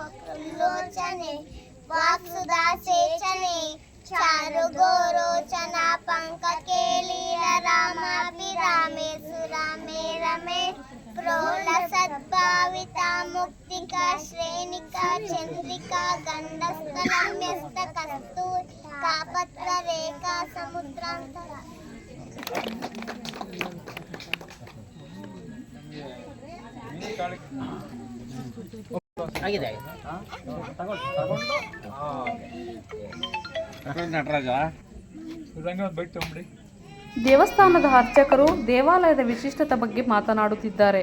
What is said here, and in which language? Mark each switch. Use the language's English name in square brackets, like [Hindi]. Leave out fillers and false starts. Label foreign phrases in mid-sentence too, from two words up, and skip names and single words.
[Sanskrit] लोचने वाक्सुधा सेचने चारु गोरोचना पंक के लीला रामाभिरामे सुरामे रमे प्रोल सद्भाविता मुक्तिका श्रेणिका चंद्रिका गंधस्थलम्यस्त कस्तूर कापत्र रेखा समुद्रांतरा [Kannada] ಆಗಿದೆ ನಟರಾಜ ದೇವಸ್ಥಾನದ ಅರ್ಚಕರು ದೇವಾಲಯದ ವಿಶಿಷ್ಟತೆ ಬಗ್ಗೆ ಮಾತನಾಡುತ್ತಿದ್ದಾರೆ.